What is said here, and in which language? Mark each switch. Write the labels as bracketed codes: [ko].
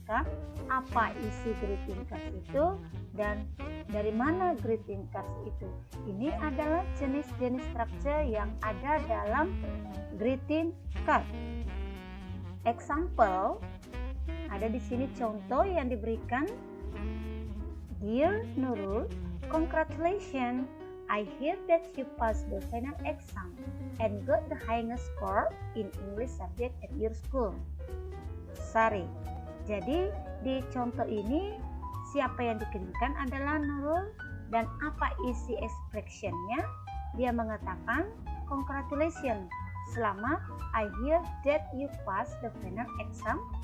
[id] card, apa isi greeting card itu, dan dari mana greeting cards itu. Ini adalah jenis-jenis struktur yang ada dalam greeting card. Example, ada di sini contoh yang diberikan. [en] Dear Nurul, congratulations. I hear that you passed the final exam and got the highest score in English subject at your school. Sari. [id] Jadi di contoh ini siapa yang dikirimkan adalah Nurul, dan apa isi expressionnya? Dia mengatakan congratulations. Selamat, [en] I hear that you passed the final exam.